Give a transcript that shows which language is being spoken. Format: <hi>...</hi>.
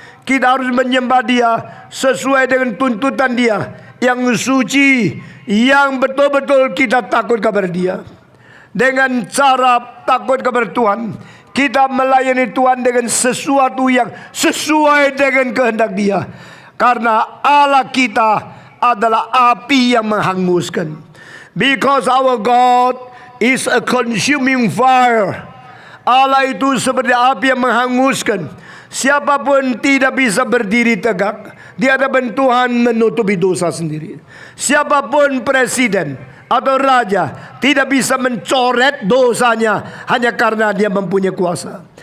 <id>Kita harus menyembah Dia sesuai dengan tuntutan Dia yang suci, yang betul-betul kita takut kepada Dia. Dengan cara takut kepada Tuhan, kita melayani Tuhan dengan sesuatu yang sesuai dengan kehendak Dia. Karena Allah kita adalah api yang menghanguskan.</id> <en>Because our God is a consuming fire.</en> <id>Allah itu seperti api yang menghanguskan. Siapapun tidak bisa berdiri tegak di hadapan Tuhan menutupi dosa sendiri. Siapapun presiden atau raja tidak bisa mencoret dosanya hanya karena dia mempunyai kuasa.</id>